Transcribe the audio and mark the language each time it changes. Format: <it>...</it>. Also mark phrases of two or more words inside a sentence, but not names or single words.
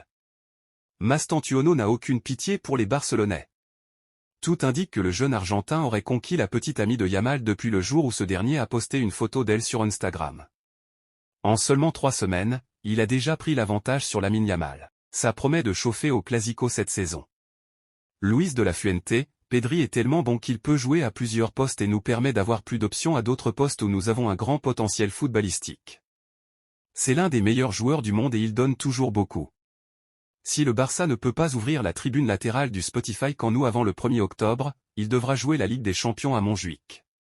<fr>Mastantuono n'a aucune pitié pour les Barcelonais. Tout indique que le jeune Argentin aurait conquis la petite amie de Yamal depuis le jour où ce dernier a posté une photo d'elle sur Instagram. En seulement 3 semaines, il a déjà pris l'avantage sur Lamine Yamal. Ça promet de chauffer au Clasico cette saison. Luis de la Fuente, Pedri est tellement bon qu'il peut jouer à plusieurs postes et nous permet d'avoir plus d'options à d'autres postes où nous avons un grand potentiel footballistique. C'est l'un des meilleurs joueurs du monde et il donne toujours beaucoup. Si le Barça ne peut pas ouvrir la tribune latérale du Spotify Camp Nou avant le 1er octobre, il devra jouer la Ligue des Champions à Montjuïc.</fr>